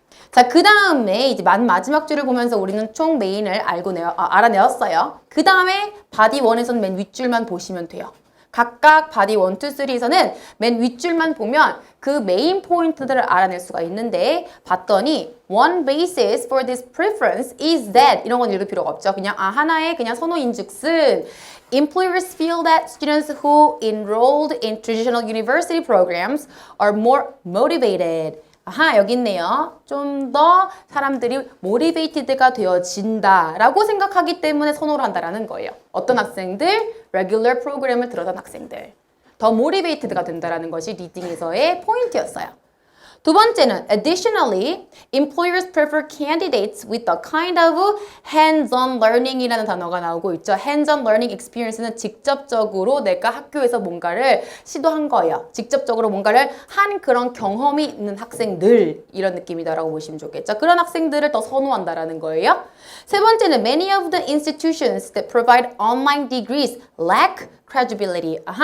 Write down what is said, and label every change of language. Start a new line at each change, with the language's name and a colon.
Korean: 자, 그 다음에 이제 마지막 줄을 보면서 우리는 총 메인을 알아내었어요. 그 다음에 바디 1에서는 맨 윗줄만 보시면 돼요. 각각 바디 1, 2, 3에서는 맨 윗줄만 보면 그 메인 포인트들을 알아낼 수가 있는데 봤더니
English: one basis for this preference is that
Korean: 이런 건 읽을 필요가 없죠. 그냥 하나의 그냥 선호인즉슨
English: employers feel that students who enrolled in traditional university programs are more motivated.
Korean: 여기 있네요. 좀 더 사람들이 motivated가 되어진다 라고 생각하기 때문에 선호를 한다라는 거예요. 어떤 학생들? regular 프로그램을 들어간 학생들. 더 motivated가 된다라는 것이 리딩에서의 포인트였어요. 두 번째는
English: additionally, employers prefer candidates with a kind of hands-on learning이라는
Korean: 단어가 나오고 있죠. hands-on learning experience는 직접적으로 내가 학교에서 뭔가를 시도한 거예요. 직접적으로 뭔가를 한 그런 경험이 있는 학생들 이런 느낌이다라고 보시면 좋겠죠. 그런 학생들을 더 선호한다라는 거예요. 세 번째는
English: many of the institutions that provide online degrees lack credibility.